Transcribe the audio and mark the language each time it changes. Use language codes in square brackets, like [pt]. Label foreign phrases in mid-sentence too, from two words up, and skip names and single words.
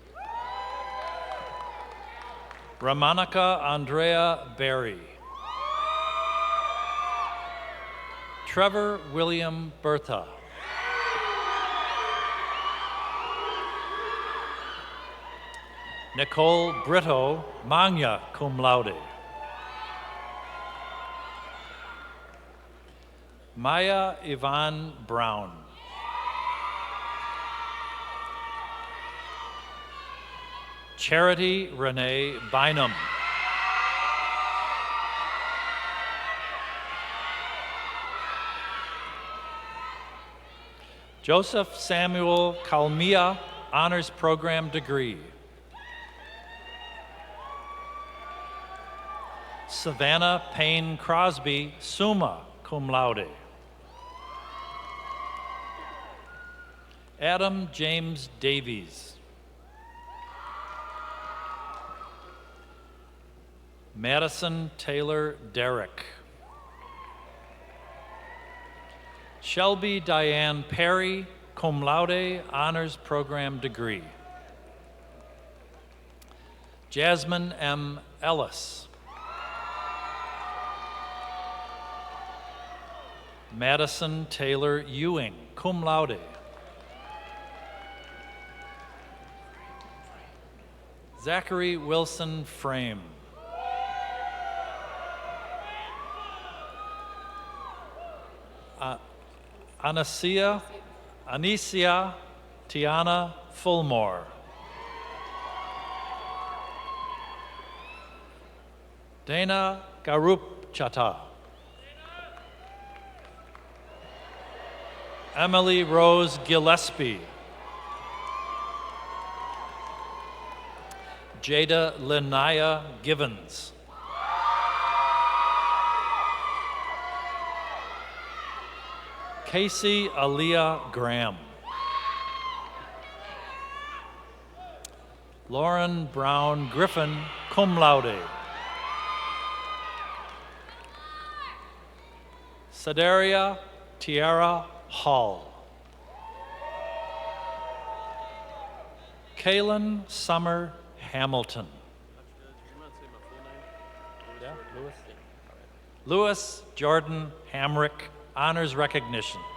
[en] Ramanika Andrea Berry. Trevor William Bertha. Nicole Brito Magna, [la] cum laude. [en] Maya Yvonne Brown. Charity Renee Bynum. Joseph Samuel Kalmia, Honors Program degree. Savannah Payne Crosby, [la] summa cum laude. [en] Adam James Davies. Madison Taylor Derrick. Shelby Diane Perry, [la] cum laude, [en] honors program degree. Jasmine M. Ellis. Madison Taylor Ewing, [la] cum laude. [en] Zachary Wilson Frame. Anicia Tiana Fulmore. Dana Garupchata. Emily Rose Gillespie. Jada Linnea Givens. Casey Aaliyah Graham. Lauren Brown Griffin, [la] cum laude. [en] Sedaria Tiara Hall. Kaylin Summer Hamilton. Lewis Jordan Hamrick, honors recognition.